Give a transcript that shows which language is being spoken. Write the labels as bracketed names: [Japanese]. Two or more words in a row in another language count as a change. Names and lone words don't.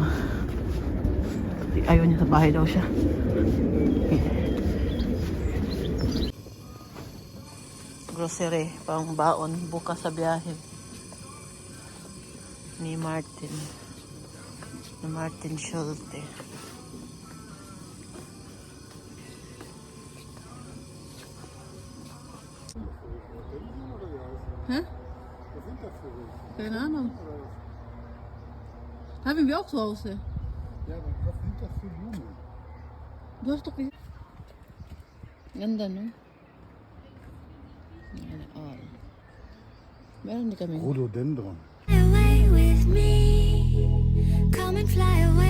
[Filipino] Ayaw niya sa bahay daw siya. Grocery, pang baon, bukas sa biyahe. Ni Martin. Ni Martin Schulte. [German] Hä? Keine Ahnung. Haben wir auch zu Hause. Ja, aber was sind das für Blumen? Du hast doch gesagt. [Filipino] Ganda, no? Yan, all. Meron din kami. Rhododendron. [English] Fly away with me. Come and fly